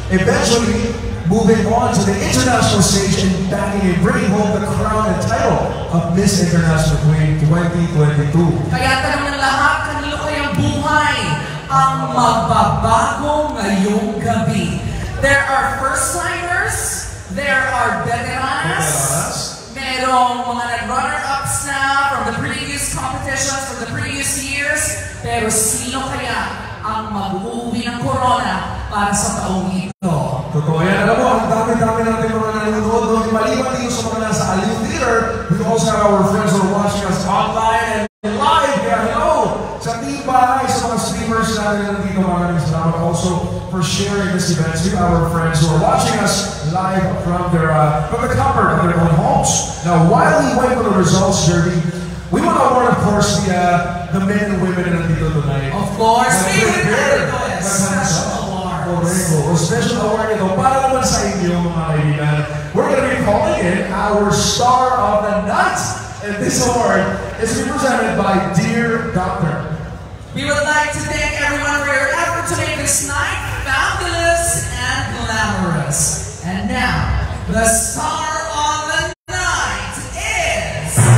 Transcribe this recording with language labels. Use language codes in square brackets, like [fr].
[en] Eventually, moving on to the international stage and bringing home the crown and title of Miss International Queen 2022. [tl] Kaya tanong ng lahat, kanino kayang buhay ang magbabago ngayong gabi? [en] There are first-timers, there are veterans, [tl] merong mga nag-runner-ups na [en] from the previous competitions, from the previous years, [tl] pero sino kaya ang mag-uwi ng corona para sa taong ito? Totoo yan. Alam mo, ang dami-dami natin mga nanonood doon. Maliban dito sa mga nasa [en] Aliw Theater, we also have our friends who are watching us online and live. Kaya hello! [tl] Sa team bahay, sa mga streamers natin nandito, maraming salamat [en] also for sharing this event to our friends who are watching us live from the comfort of their own homes. Now, while we wait for the results, Jerry, we want to award, of course, the men and women in nandito tonight. Of course, we will have a special award. A special award [tl] ito para naman sa inyo, mga kaibigan. [en] We're going to be calling in our Star of the Night. And this award is presented by Dear Doctor. We would like to thank everyone for your effort to make this night fabulous and glamorous. And now, the Star of the Night is...